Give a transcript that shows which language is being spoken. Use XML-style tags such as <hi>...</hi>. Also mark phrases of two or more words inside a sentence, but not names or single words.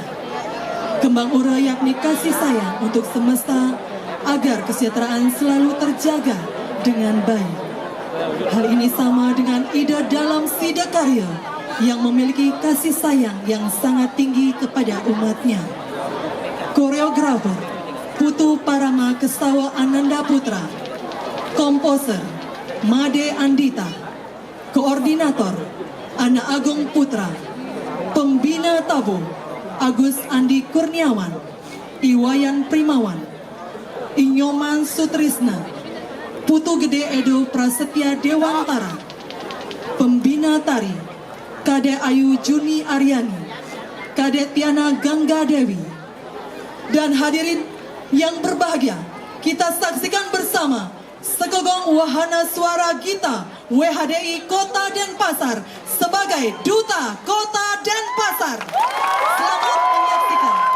<id>Kembang Ura yakni kasih sayang untuk semesta agar kesejahteraan selalu terjaga dengan baik. Hal ini sama dengan ide dalam Sida Karya yang memiliki kasih sayang yang sangat tinggi kepada umatnya. Koreografer Putu Parama Kesawa Ananda Putra, komposer Made Andita, koordinator Ana Agung Putra, pembina tabu Agus Andi Kurniawan, Iwayan Primawan, Inyoman Sutrisna, Putu Gede Edo Prasetya Dewantara, pembina tari Kade Ayu Juni Aryani, Kade Tiana Gangga Dewi. Dan hadirin yang berbahagia, kita saksikan bersama Sekogong Wahana Suara Gita WHDI Kota Denpasar sebagai Duta Kota Denpasar. Selamat menyaksikan.</id>